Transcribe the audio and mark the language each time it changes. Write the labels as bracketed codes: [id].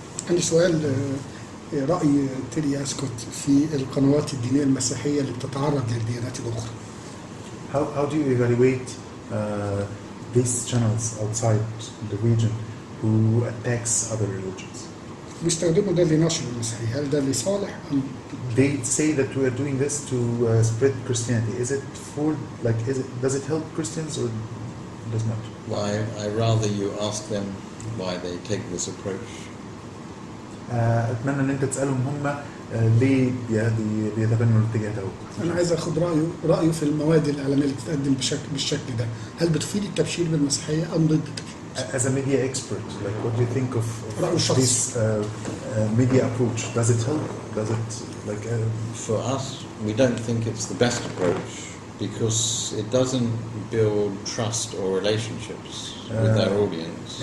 [ar] عندي سؤال رأي تيرى أسكوت في القنوات الدينية المسيحية اللي بتتعرض للديانات الأخرى. [en] How do you evaluate these channels outside the region who attacks other religions? [ar] بيستخدموا ده لنشر المسيحية، هل ده لصالح أم؟ [en] They say that we are doing this to spread Christianity. Is it for does it help Christians or does not? Why? I rather you ask them why they take this approach. [ar] أتمنى إن أنت تسألهم هم ليه بيتبنوا الاتجاه ده. أنا عايز أخذ رأيه في المواد الإعلامية اللي بتتقدم بالشكل ده، هل بتفيد التبشير بالمسيحية أم ضد التبشير؟ [en] As a media expert, like what do you think of [ar] رأي الشخص. [en] this media approach? Does it help? Does it like For us, we don't think it's the best approach because it doesn't build trust or relationships with our audience.